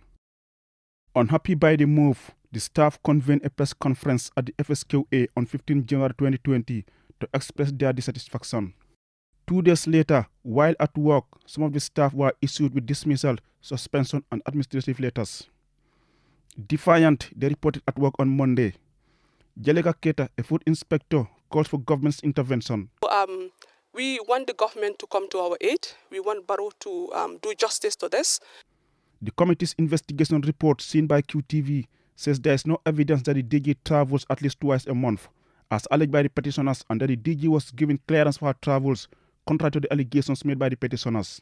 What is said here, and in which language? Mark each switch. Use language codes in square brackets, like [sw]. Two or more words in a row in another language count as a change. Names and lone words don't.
[en] Unhappy by the move, the staff convened a press conference at the FSQA on 15 January 2020 to express their dissatisfaction. 2 days later, while at work, some of the staff were issued with dismissal, suspension, and administrative letters. Defiant, they reported at work on Monday. Jalika Keta, a food inspector, calls for government's intervention. We want the government to come to our aid. We want Barrow to do justice to this. The committee's investigation report seen by QTV says there is no evidence that the DG travels at least twice a month, as alleged by the petitioners, and that the DG was given clearance for her travels, contrary to the allegations made by the petitioners.